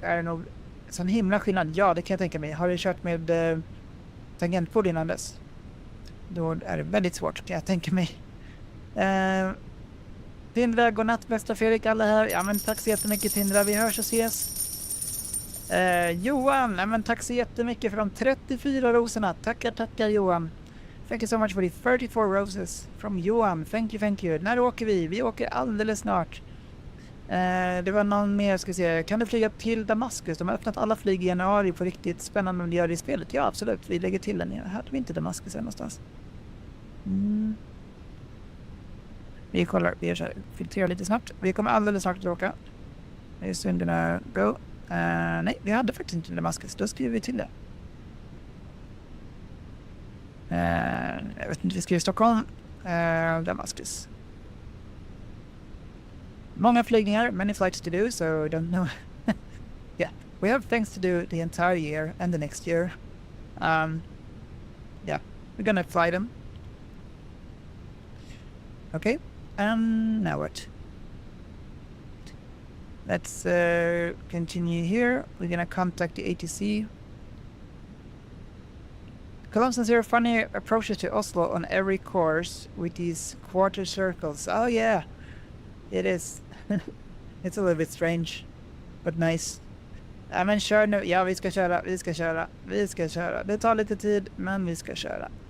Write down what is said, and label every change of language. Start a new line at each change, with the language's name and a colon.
Swedish: Är det nog sån himla skillnad? Ja, det kan jag tänka mig. Har du kört med tangentbord innan dess? Då är det väldigt svårt, kan jag tänka mig. Tindra, godnatt bästa Fredrik, alla här. Ja, men tack så jättemycket Tindra, vi hörs och ses. Johan, ja, men tack så jättemycket för de 34 rosorna. Tackar Johan.
English: Thank you so much for the 34 roses from Johan. Thank you.
Swedish: När åker vi? Vi åker alldeles snart. Det var någon mer, ska se. Kan du flyga till Damaskus? De har öppnat alla flyg i januari på riktigt spännande om de gör det i spelet. Ja, absolut. Vi lägger till den. Här hade vi inte Damaskus här någonstans. Vi kollar. Vi filtrerar lite snabbt. Vi kommer alldeles snart att åka. Det är synderna go. Nej, vi hade faktiskt inte Damaskus. Då skriver vi till det. Jag vet inte, vi skriver Stockholm. Damaskus. Många flygningar,
English: many flights to do, so I don't know. Yeah, we have things to do the entire year and the next year. Yeah, we're gonna fly them. Okay, now what? Let's continue here. We're gonna contact the ATC. Columbus and Zero funny approaches to Oslo on every course with these quarter circles. Oh yeah, it is. It's a little bit strange, but nice.
Swedish: Ja, men kör nu. Ja, vi ska köra. Det tar lite tid, men vi ska köra.